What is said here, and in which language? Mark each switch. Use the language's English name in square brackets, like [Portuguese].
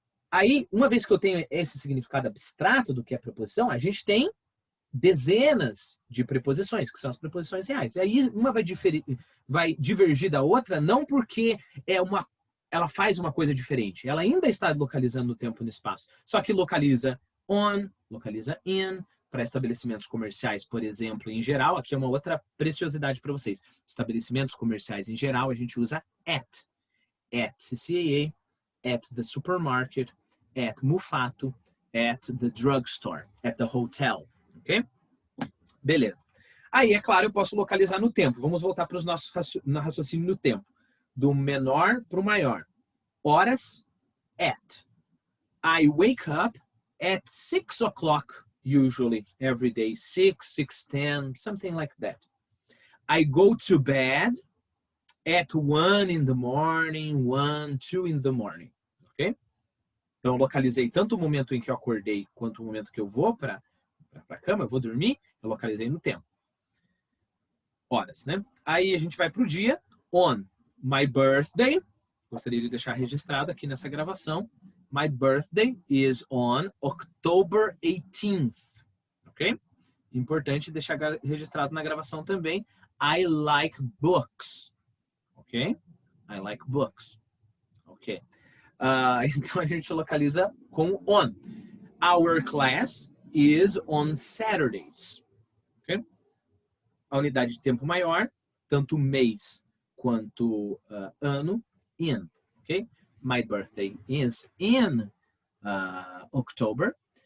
[Portuguese] Aí, uma vez que eu tenho esse significado abstrato do que é preposição, a gente tem dezenas de preposições, que são as preposições reais. E aí, uma vai divergir da outra, não porque ela faz uma coisa diferente. Ela ainda está localizando no tempo e no espaço. Só que localiza on, localiza in, para estabelecimentos comerciais, por exemplo, em geral. Aqui é uma outra preciosidade para vocês. Estabelecimentos comerciais, em geral, a gente usa at. [English] At CCAA, at the supermarket, at Mufato, at the drugstore, at the hotel, ok? [Portuguese] Beleza. Aí, é claro, eu posso localizar no tempo. Vamos voltar para os nossos raciocínio no tempo. Do menor para o maior. Horas, at. [English] I wake up at 6 o'clock, usually, every day. 6, 6:10, something like that. I go to bed at 1 in the morning, 1, 2 in the morning. Ok? [Portuguese] Então, eu localizei tanto o momento em que eu acordei quanto o momento que eu vou para a cama, eu vou dormir, eu localizei no tempo. Horas, né? Aí a gente vai para o dia. [English] On my birthday, [Portuguese] gostaria de deixar registrado aqui nessa gravação, [English] my birthday is on October 18th. Ok? [Portuguese] Importante deixar registrado na gravação também. [English] I like books. Ok? I like books. Ok. [Portuguese] Então a gente localiza com on. [English] Our class is on Saturdays. Okay? [Portuguese] A unidade de tempo maior, tanto mês quanto ano, in. Okay? [English] My birthday is in October.